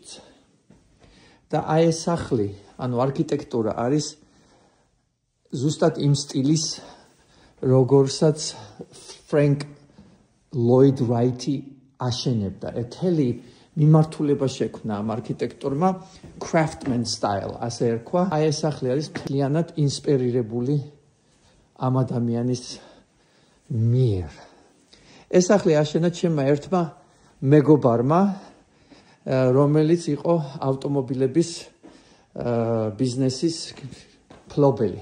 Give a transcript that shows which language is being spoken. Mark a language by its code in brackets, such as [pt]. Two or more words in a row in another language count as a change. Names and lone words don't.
[ka] და აი ეს სახლი, ანუ არქიტექტურა არის ზუსტად იმ სტილის, როგორსაც Frank Lloyd Wright-ი აშენებდა. ეთელი მიმართულება შექმნა ამ არქიტექტორმა [en] craftsman style, [ka] ასე ერქვა. აი ეს სახლი არის მთლიანად ინსპირირებული ამ ადამიანის მიერ. ეს სახლი აშენა ჩემმა ერთმა მეგობარმა, რომელიც იყო ავტომობილების ბიზნესის ფლობელი.